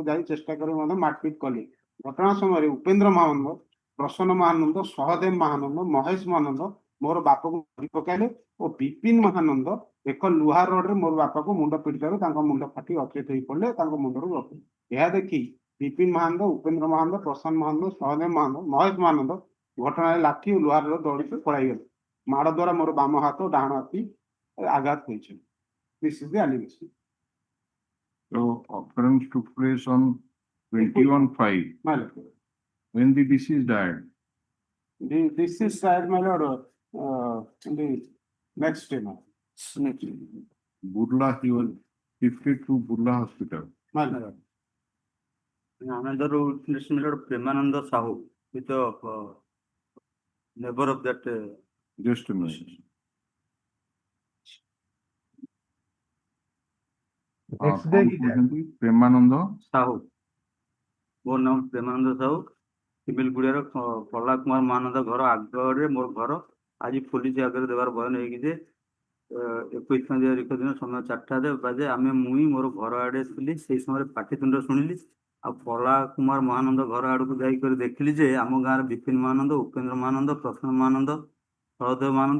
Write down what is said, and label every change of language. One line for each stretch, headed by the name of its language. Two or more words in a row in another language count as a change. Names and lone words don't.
Odia: ଯାଇ ଚେଷ୍ଟା କରି ମଧ୍ୟ ମାରପିଟ କଲେ ଘଟଣା ସମୟରେ ଉପେନ୍ଦ୍ର ମହାନନ୍ଦ ପ୍ରସନ୍ନ ମହାନନ୍ଦ ସହଦେବ ମହାନନ୍ଦ ମହେଶ ମହାନନ୍ଦ ମୋର ବାପାକୁ ଧରି ପକାଇଲେ ଓ ବିପିନ ମହାନନ୍ଦ ଏକ ଲୁହା ରଡରେ ମୋର ବାପାକୁ ମୁଣ୍ଡ ପିଟିବାରୁ ତାଙ୍କ ମୁଣ୍ଡ ଫାଟି ଅଚେତ ହୋଇ ପଡିଲେ ତାଙ୍କ ମୁଣ୍ଡରୁ ରଖିଲେ ଏହା ଦେଖି ବିପିନ ମହାନନ୍ଦ ଉପେନ୍ଦ୍ର ମହାନନ୍ଦ ପ୍ରସନ୍ନ ମହାନନ୍ଦ ସହଦେବ ମହାନନ୍ଦ ମହେଶ ମହାନନ୍ଦ ଘଟଣାରେ ଲାଠି ଓ ଲୁହା ରଡ ଦୌଡ଼ିକି ପଳାଇଗଲେ ମାଡ଼ ଦ୍ୱାରା ମୋର ବାମ ହାତ ଓ ଡାହାଣ ହାତୀ ଆଘାତ ହୋଇଛି
English: This is the allegation. So occurrence took place on 21/5. My lord. When the deceased died. This is tried, my lord, in the next day. Burla, he was shifted to Burla Hospital. My lord. Another witness, my lord, Premananda Sahu, with the neighbor of that. Just a minute. Next day he died. Premananda
Odia: ସାହୁ ମୋର ନାମ ପ୍ରେମାନନ୍ଦ ସାହୁ ଶିମିଲଗୁଡିଆର କଳା କୁମାର ମହାନନ୍ଦ ଘର ଆଗରେ ମୋର ଘର ଆଜି ପୋଲିସ ଆଗରେ ଦେବାର ବୟାନ ହେଇକି ଯେ 21/5 ଦିନ ସମୟ 4ଟା ବାଜେ ଆମେ ମୁଇଁ ମୋର ଘର ଆଡେ ଥିଲି ସେଇ ସମୟରେ ପାଟିତୁଣ୍ଡ ଶୁଣିଲି ଆଉ କଳା କୁମାର ମହାନନ୍ଦ ଘର ଆଡକୁ ଯାଇକରି ଦେଖିଲି ଯେ ଆମ ଗାଁରେ ବିପିନ ମହାନନ୍ଦ ଉପେନ୍ଦ୍ର ମହାନନ୍ଦ ପ୍ରସନ୍ନ ମହାନନ୍ଦ ସହଦେବ ମହାନନ୍ଦ